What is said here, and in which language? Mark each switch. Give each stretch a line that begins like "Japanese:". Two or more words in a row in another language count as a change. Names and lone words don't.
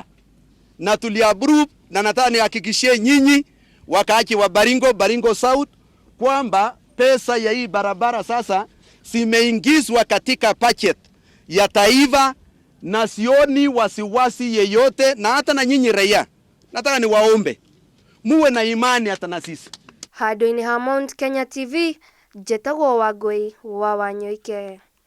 Swahili: Na tuli approve, na nataka nihakikishie nyinyi wakaaji wa Baringo South kwamba pesa ya hii barabara sasa zimeingizwa katika budget ya taifa, na sioni wasiwasi yeyote. Na hata na nyinyi raia nataka niwaombe muwe na imani hata na sisi.
Kikuyu: Handũ-inĩ ha Mount Kenya TV, Jetagwo Wangui wa Wanyoike.